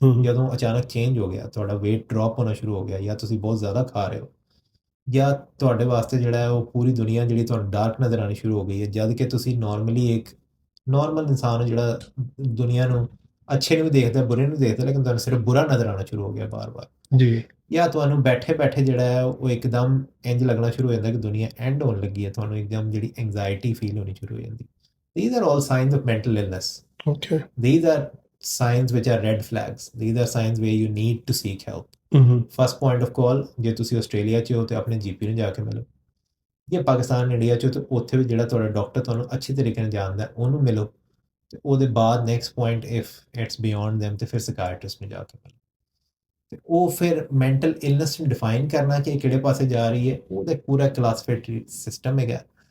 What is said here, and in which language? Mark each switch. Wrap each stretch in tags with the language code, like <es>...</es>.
<pa>ਜਦੋਂ ਅਚਾਨਕ ਚੇਂਜ ਹੋ ਗਿਆ, ਤੁਹਾਡਾ weight ਡ੍ਰੌਪ ਹੋਣਾ ਸ਼ੁਰੂ ਹੋ ਗਿਆ, ਜਾਂ ਤੁਸੀਂ ਬਹੁਤ ਜ਼ਿਆਦਾ ਖਾ ਰਹੇ ਹੋ, ਜਾਂ ਤੁਹਾਡੇ ਵਾਸਤੇ ਜਿਹੜਾ ਹੈ ਉਹ ਪੂਰੀ ਦੁਨੀਆ ਜਿਹੜੀ ਤੁਹਾਨੂੰ ਡਾਰਕ ਨਜ਼ਰ ਆਉਣੀ ਸ਼ੁਰੂ ਹੋ ਗਈ ਹੈ, ਜਦ ਕਿ ਤੁਸੀਂ ਨਾਰਮਲੀ ਇੱਕ ਨਾਰਮਲ ਇਨਸਾਨ ਜਿਹੜਾ ਦੁਨੀਆ ਨੂੰ ਅੱਛੇ ਨੂੰ ਵੀ ਦੇਖਦਾ, ਬੁਰੇ ਨੂੰ ਵੀ ਦੇਖਦਾ, ਲੇਕਿਨ ਤੁਹਾਨੂੰ ਸਿਰਫ ਬੁਰਾ ਨਜ਼ਰ ਆਉਣਾ ਸ਼ੁਰੂ ਹੋ ਗਿਆ ਬਾਰ-ਬਾਰ। ਜੀ ਜਾਂ ਤੁਹਾਨੂੰ ਬੈਠੇ ਬੈਠੇ ਜਿਹੜਾ ਹੈ ਉਹ ਇੱਕਦਮ ਇੰਜ ਲੱਗਣਾ ਸ਼ੁਰੂ ਹੋ ਜਾਂਦਾ ਕਿ ਦੁਨੀਆ ਐਂਡ ਹੋਣ ਲੱਗੀ ਹੈ, ਤੁਹਾਨੂੰ ਇੱਕਦਮ ਜਿਹੜੀ ਐਂਗਜ਼ਾਇਟੀ ਫੀਲ ਹੋਣੀ ਸ਼ੁਰੂ ਹੋ ਜਾਂਦੀ।</pa> <en>These are all signs of mental illness. Okay. These are signs which are red flags. These are signs where you need to seek help. First point of call,</en> <pa>ਜੇ ਤੁਸੀਂ ਆਸਟ੍ਰੇਲੀਆ 'ਚ ਹੋ ਤਾਂ ਆਪਣੇ ਜੀਪੀ ਨੂੰ ਜਾ ਕੇ ਮਿਲੋ। ਜੇ ਪਾਕਿਸਤਾਨ ਇੰਡੀਆ 'ਚ ਹੋ ਤਾਂ ਉੱਥੇ ਵੀ ਜਿਹੜਾ ਤੁਹਾਡਾ ਡਾਕਟਰ ਤੁਹਾਨੂੰ ਅੱਛੀ ਤਰੀਕੇ ਨਾਲ ਜਾਣਦਾ ਉਹਨੂੰ ਮਿਲੋ। ਤੇ ਉਹਦੇ ਬਾਅਦ next point</pa> <en>if it's beyond them</en> <pa>ਤੇ ਫਿਰ ਸਾਈਕਾਇਟਰਿਸਟ ਨੂੰ ਜਾ ਕੇ ਮਿਲੋ। ਤੇ ਉਹ ਫਿਰ ਮੈਂਟਲ ਇਲਨੈਸ ਨੂੰ ਡਿਫਾਈਨ ਕਰਨਾ ਕਿ ਕਿਹੜੇ ਪਾਸੇ ਜਾ ਰਹੀ ਹੈ, ਉਹਦਾ ਇੱਕ ਪੂਰਾ ਕਲਾਸੀਫਿਕੇਟਰੀ ਸਿਸਟਮ ਹੈਗਾ।</pa>